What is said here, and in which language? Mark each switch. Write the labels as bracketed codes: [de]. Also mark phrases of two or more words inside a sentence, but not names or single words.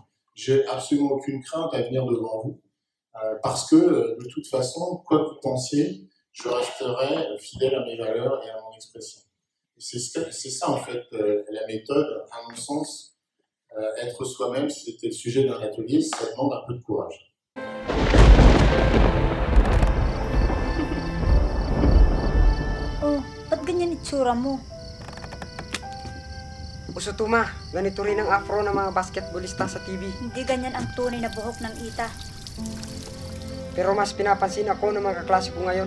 [fr] J'ai absolument aucune crainte à venir devant vous, parce que de toute façon, quoi que vous pensiez, je resterai fidèle à mes valeurs et à mon expression. C'est ça en fait la méthode, à mon sens. Être soi-même, si c'était le sujet d'un atelier, ça demande un peu de courage. [tl] Oh, ba't ganyan itsura mo? Uso to ma, ganito rin ang afro ng mga basketballista sa TV. Hindi ganyan ang tunay na buhok ng Ita. Pero mas pinapansin ako ng mga kaklase ko ngayon.